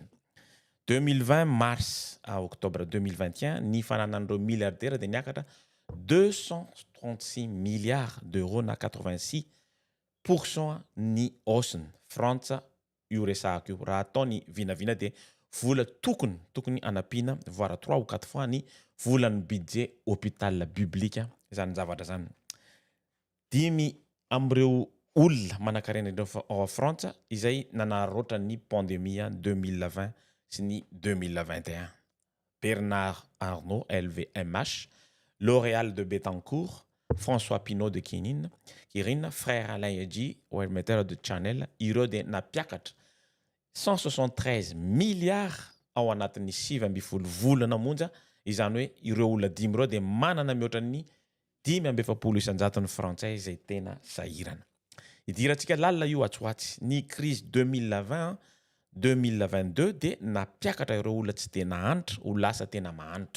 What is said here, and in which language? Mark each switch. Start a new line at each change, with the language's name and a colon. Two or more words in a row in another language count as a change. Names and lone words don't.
French: 2020 mars à octobre 2021
Malagasy: ny fananan'ireo milliardaire dia niakatra 236
French: milliards d'euros
Malagasy: na 86% ny osiny frantsa io resahako io. Raha ataony vinavina dia vola tokony anapina
French: voire 3 ou 4 fois
Malagasy: ny volan'ny
French: budget hôpital public
Malagasy: zany zavatra zany. 5 am'ireo olona manan-karena ao Frantsa izay nanarotran ny pandémie 2020 sy ny 2021. Bernard Arnault, LVMH, L'Oréal de Bettencourt, François Pinault de Kirin, Frère Alain Edji, Hermeteur de Chanel, ireo dia napiakatra 173 milliards ao anatin'ny 7 volana monja. Izany hoe ireo olona 5 ireo dia manana mihoatra ny 570 ny frantsay izay tena sahirana. Idirantsika lalina io atsoatsy ny crise 2020-2022 dia napiakatra ireo olona tsy tena antitra ho lasa tena mahantra.